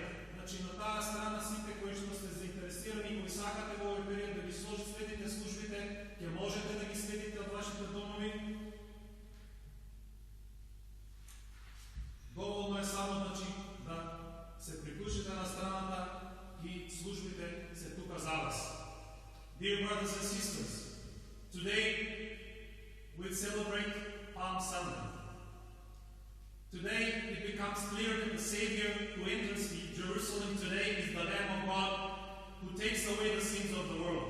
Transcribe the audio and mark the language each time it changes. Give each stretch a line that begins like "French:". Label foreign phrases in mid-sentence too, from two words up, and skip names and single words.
Macedonian: Значи на таа страна сите кои што сте заинтересирани, кои сакате во овој период да ги следите службите, ќе можете да ги следите од вашите домови. Доволно е само значи да се приклучите на страната и службите се тука за вас.
English: Dear brothers and sisters, today we celebrate Palm Sunday. Today it becomes clear that the Savior who enters Jerusalem today is the Lamb of God who takes away the sins of the world.